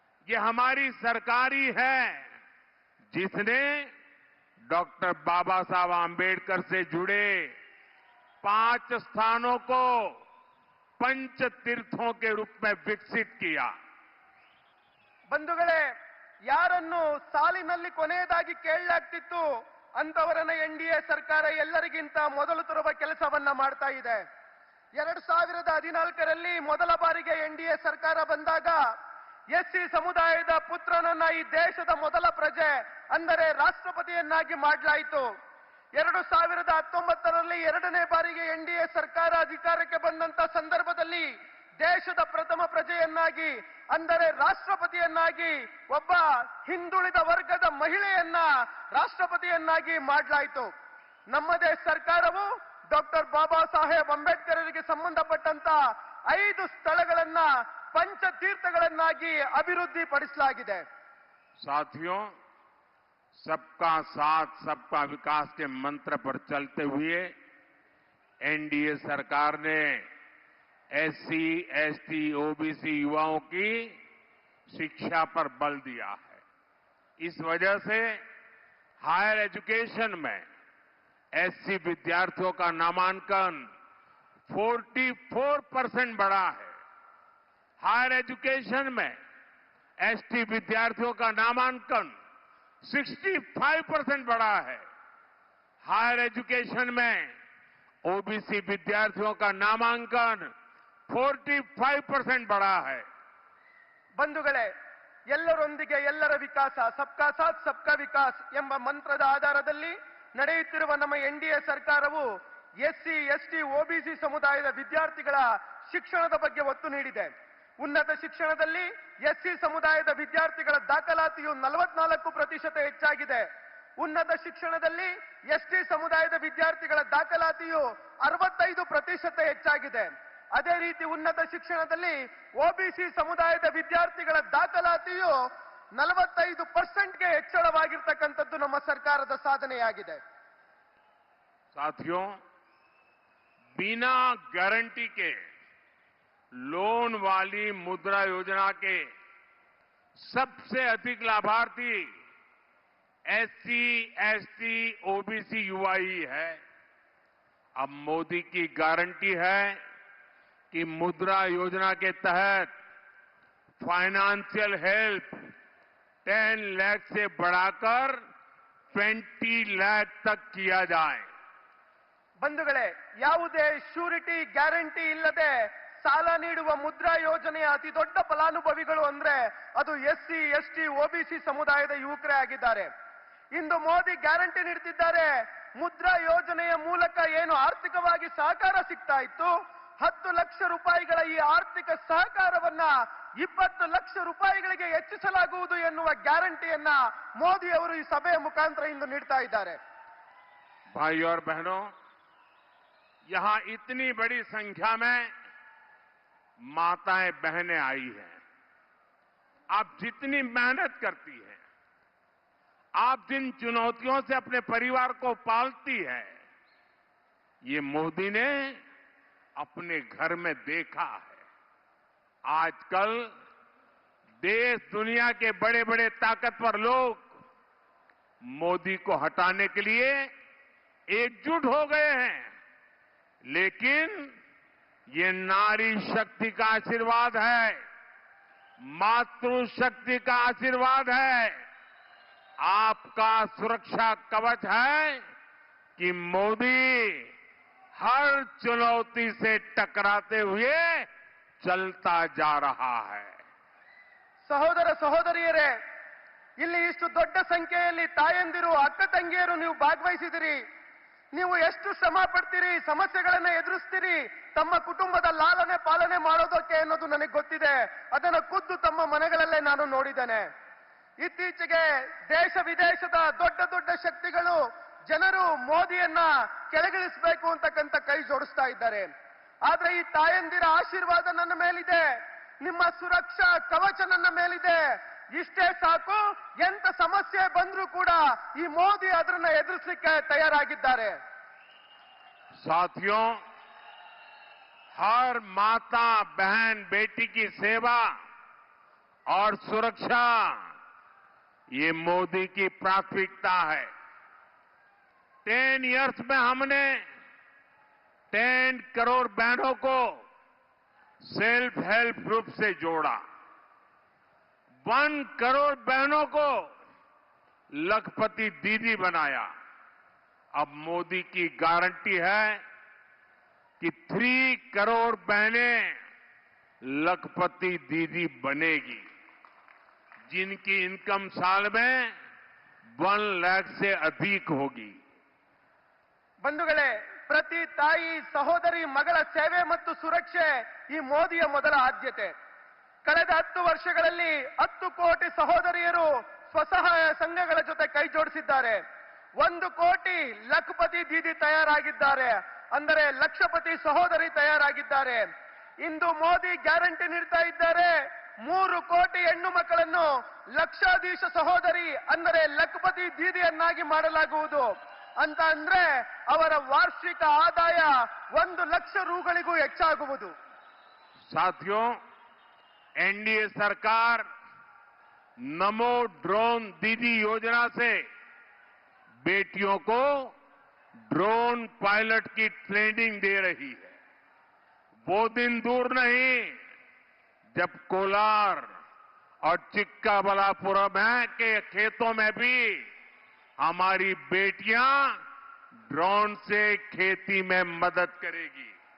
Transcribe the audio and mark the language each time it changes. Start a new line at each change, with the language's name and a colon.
Hindi: ये हमारी सरकार ही है जिसने डॉक्टर बाबा साहब आंबेडकर से जुड़े 5 स्थानों को पंच तीर्थों के रूप में विकसित किया।
Kannada: ಬಂಧುಗಳೇ, ಯಾರನ್ನು ಸಾಲಿನಲ್ಲಿ ಕೊನೆಯದಾಗಿ ಕೇಳಲಾಗ್ತಿತ್ತು ಅಂತವರನ್ನ ಎನ್ಡಿಎ ಸರ್ಕಾರ ಎಲ್ಲರಿಗಿಂತ ಮೊದಲು ತರುವ ಕೆಲಸವನ್ನ ಮಾಡ್ತಾ ಇದೆ. 2014ರಲ್ಲಿ ಮೊದಲ ಬಾರಿಗೆ ಎನ್ಡಿಎ ಸರ್ಕಾರ ಬಂದಾಗ ಎಸ್ಸಿ ಸಮುದಾಯದ ಪುತ್ರನನ್ನ ಈ ದೇಶದ ಮೊದಲ ಪ್ರಜೆ ಅಂದರೆ ರಾಷ್ಟ್ರಪತಿಯನ್ನಾಗಿ ಮಾಡಲಾಯಿತು. 2019ರಲ್ಲಿ 2ನೇ ಬಾರಿಗೆ ಎನ್ಡಿಎ ಸರ್ಕಾರ ಅಧಿಕಾರಕ್ಕೆ ಬಂದಂತ ಸಂದರ್ಭದಲ್ಲಿ ದೇಶದ ಪ್ರಥಮ ಪ್ರಜೆಯನ್ನಾಗಿ ಅಂದರೆ ರಾಷ್ಟ್ರಪತಿಯನ್ನಾಗಿ ಒಬ್ಬ ಹಿಂದುಳಿದ ವರ್ಗದ ಮಹಿಳೆಯನ್ನ ರಾಷ್ಟ್ರಪತಿಯನ್ನಾಗಿ ಮಾಡಲಾಯಿತು. ನಮ್ಮದೇ ಸರ್ಕಾರವು ಡಾಕ್ಟರ್ ಬಾಬಾ ಸಾಹೇಬ್ ಅಂಬೇಡ್ಕರ್ಗೆ ಸಂಬಂಧಪಟ್ಟಂತ 5 ಸ್ಥಳಗಳನ್ನ पंचतीर्थಗಳನ್ನಾಗಿ ಅಭಿವೃದ್ಧಿಪಡಿಸಲಾಗಿದೆ.
Hindi: साथियों, सबका साथ सबका विकास के मंत्र पर चलते हुए एनडीए सरकार ने एससी, एसटी, ओबीसी युवाओं की शिक्षा पर बल दिया है. इस वजह से हायर एजुकेशन में एससी विद्यार्थियों का नामांकन 44% बढ़ा है. हायर एजुकेशन में एसटी विद्यार्थियों का नामांकन 65% बढ़ा है. हायर एजुकेशन में ओबीसी विद्यार्थियों का नामांकन 45% बढ़ा है.
Kannada: ಬಂಧುಗಳೇ, ಎಲ್ಲರೊಂದಿಗೆ ಎಲ್ಲರ ವಿಕಾಸ,
Hindi: ಸಬ್ಕಾ ಸಾಥ್ ಸಬ್ಕಾ ವಿಕಾಸ್
Kannada: ಎಂಬ ಮಂತ್ರದ ಆಧಾರದಲ್ಲಿ ನಡೆಯುತ್ತಿರುವ ನಮ್ಮ ಎನ್ಡಿಎ ಸರ್ಕಾರವು ಎಸ್ಸಿ, ಎಸ್ಟಿ, ಓಬಿಸಿ ಸಮುದಾಯದ ವಿದ್ಯಾರ್ಥಿಗಳ ಶಿಕ್ಷಣದ ಬಗ್ಗೆ ಒತ್ತು ನೀಡಿದೆ. ಉನ್ನತ ಶಿಕ್ಷಣದಲ್ಲಿ ಎಸ್ಸಿ ಸಮುದಾಯದ ವಿದ್ಯಾರ್ಥಿಗಳ ದಾಖಲಾತಿಯು 44% ಹೆಚ್ಚಾಗಿದೆ. ಉನ್ನತ ಶಿಕ್ಷಣದಲ್ಲಿ ಎಸ್ಟಿ ಸಮುದಾಯದ ವಿದ್ಯಾರ್ಥಿಗಳ ದಾಖಲಾತಿಯು 65% ಹೆಚ್ಚಾಗಿದೆ. ಅದೇ ರೀತಿ ಉನ್ನತ ಶಿಕ್ಷಣದಲ್ಲಿ ಓಬಿಸಿ ಸಮುದಾಯದ ವಿದ್ಯಾರ್ಥಿಗಳ ದಾಖಲಾತಿಯು 45%ಗೆ ಹೆಚ್ಚಳವಾಗಿರ್ತಕ್ಕಂಥದ್ದು ನಮ್ಮ ಸರ್ಕಾರದ ಸಾಧನೆಯಾಗಿದೆ.
Hindi: साथियों, बिना गारंटी के लोन वाली मुद्रा योजना के सबसे अधिक लाभार्थी एससी, एसटी, ओबीसी युवा ही है. अब मोदी की गारंटी है कि मुद्रा योजना के तहत फाइनेंशियल हेल्प 10 लाख से बढ़ाकर 20 लाख तक किया जाए.
Kannada: ಬಂಧುಗಳೇ, ಯಾವುದೇ ಶ್ಯೂರಿಟಿ ಗ್ಯಾರಂಟಿ ಇಲ್ಲದೆ ಸಾಲ ನೀಡುವ ಮುದ್ರಾ ಯೋಜನೆಯ ಅತಿ ದೊಡ್ಡ ಫಲಾನುಭವಿಗಳು ಅಂದ್ರೆ ಅದು ಎಸ್ಸಿ, ಎಸ್ಟಿ, ಓಬಿಸಿ ಸಮುದಾಯದ ಯುವಕರೇ ಆಗಿದ್ದಾರೆ. ಇಂದು ಮೋದಿ ಗ್ಯಾರಂಟಿ ನೀಡುತ್ತಿದ್ದಾರೆ. ಮುದ್ರಾ ಯೋಜನೆಯ ಮೂಲಕ ಏನು ಆರ್ಥಿಕವಾಗಿ ಸಹಕಾರ ಸಿಗ್ತಾ ಇತ್ತು, 10 ಲಕ್ಷ ರೂಪಾಯಿಗಳ ಈ ಆರ್ಥಿಕ ಸಹಕಾರವನ್ನ 20 ಲಕ್ಷ ರೂಪಾಯಿಗಳಿಗೆ ಹೆಚ್ಚಿಸಲಾಗುವುದು ಎನ್ನುವ ಗ್ಯಾರಂಟಿಯನ್ನ ಮೋದಿ ಅವರು ಈ ಸಭೆಯ ಮುಖಾಂತರ ಇಂದು ನೀಡ್ತಾ ಇದ್ದಾರೆ.
Hindi: भाइयों और बहनों, यहां इतनी बड़ी संख्या में माताएं बहनें आई हैं. आप जितनी मेहनत करती हैं, आप जिन चुनौतियों से अपने परिवार को पालती है, ये मोदी ने अपने घर में देखा है. आजकल देश दुनिया के बड़े बड़े ताकतवर लोग मोदी को हटाने के लिए एकजुट हो गए हैं, लेकिन ये नारी शक्ति का आशीर्वाद है, मातृशक्ति का आशीर्वाद है, आपका सुरक्षा कवच है कि मोदी हर चुनौती से टकराते हुए चलता जा रहा है.
Kannada: ಸಹೋದರ ಸಹೋದರಿಯರೇ, ಇಲ್ಲಿ ಇಷ್ಟು ದೊಡ್ಡ ಸಂಖ್ಯೆಯಲ್ಲಿ ತಾಯಂದಿರು, ಅಕ್ಕ ತಂಗಿಯರು ನೀವು ಭಾಗವಹಿಸಿದಿರಿ. ನೀವು ಎಷ್ಟು ಶ್ರಮ ಪಡ್ತೀರಿ, ಸಮಸ್ಯೆಗಳನ್ನ ಎದುರಿಸ್ತೀರಿ ತಮ್ಮ ಕುಟುಂಬದ ಲಾಲನೆ ಪಾಲನೆ ಮಾಡೋದಕ್ಕೆ ಅನ್ನೋದು ನನಗೆ ಗೊತ್ತಿದೆ. ಅದನ್ನು ಖುದ್ದು ತಮ್ಮ ಮನೆಗಳಲ್ಲೇ ನಾನು ನೋಡಿದ್ದೇನೆ. ಇತ್ತೀಚೆಗೆ ದೇಶ ವಿದೇಶದ ದೊಡ್ಡ ದೊಡ್ಡ ಶಕ್ತಿಗಳು ಜನರು ಮೋದಿಯನ್ನ ಕೆಳಗಿಳಿಸಬೇಕು ಅಂತಕ್ಕಂಥ ಕೈ ಜೋಡಿಸ್ತಾ ಇದ್ದಾರೆ. ಆದ್ರೆ ಈ ತಾಯಂದಿರ ಆಶೀರ್ವಾದ ನನ್ನ ಮೇಲಿದೆ, ನಿಮ್ಮ ಸುರಕ್ಷಾ ಕವಚ ನನ್ನ ಮೇಲಿದೆ. ಇಷ್ಟೇ ಸಾಕು, ಎಂತ ಸಮಸ್ಯೆ ಬಂದ್ರೂ ಕೂಡ ಈ ಮೋದಿ ಅದನ್ನ ಎದುರಿಸಲಿಕ್ಕೆ ತಯಾರಾಗಿದ್ದಾರೆ.
Hindi: साथियों, हर माता बहन बेटी की सेवा और सुरक्षा ये मोदी की प्राथमिकता है. 10 इयर्स में हमने 10 करोड़ बहनों को सेल्फ हेल्प ग्रुप से जोड़ा. 1 करोड़ बहनों को लखपति दीदी बनाया. अब मोदी की गारंटी है कि 3 करोड़ बहनें लखपति दीदी बनेगी, जिनकी इनकम साल में 1 लाख से अधिक होगी.
Kannada: ಬಂಧುಗಳೇ, ಪ್ರತಿ ತಾಯಿ ಸಹೋದರಿ ಮಗಳ ಸೇವೆ ಮತ್ತು ಸುರಕ್ಷೆ ಈ ಮೋದಿಯ ಮೊದಲ ಆದ್ಯತೆ. ಕಳೆದ 10 ವರ್ಷಗಳಲ್ಲಿ 10 ಕೋಟಿ ಸಹೋದರಿಯರು ಸ್ವಸಹಾಯ ಸಂಘಗಳ ಜೊತೆ ಕೈ ಜೋಡಿಸಿದ್ದಾರೆ. 1 ಕೋಟಿ ಲಖಪತಿ ದೀದಿ ತಯಾರಾಗಿದ್ದಾರೆ, ಅಂದರೆ ಲಕ್ಷಪತಿ ಸಹೋದರಿ ತಯಾರಾಗಿದ್ದಾರೆ. ಇಂದು ಮೋದಿ ಗ್ಯಾರಂಟಿ ನೀಡ್ತಾ ಇದ್ದಾರೆ, 3 ಕೋಟಿ ಹೆಣ್ಣು ಮಕ್ಕಳನ್ನು ಲಕ್ಷಾಧೀಶ ಸಹೋದರಿ ಅಂದರೆ ಲಖಪತಿ ದೀದಿಯನ್ನಾಗಿ ಮಾಡಲಾಗುವುದು ಅಂತ. ಅಂದ್ರೆ ಅವರ ವಾರ್ಷಿಕ ಆದಾಯ 1 ಲಕ್ಷ ರೂಗಳಿಗೂ ಹೆಚ್ಚಾಗುವುದು.
Hindi: साथियों, एनडीए सरकार नमो ड्रोन दीदी योजना से बेटियों को ड्रोन पायलट की ट्रेनिंग दे रही है. वो दिन दूर नहीं जब कोलार और चिक्काबलापुरम के खेतों में भी हमारी बेटियां ड्रोन से खेती में मदद करेगी.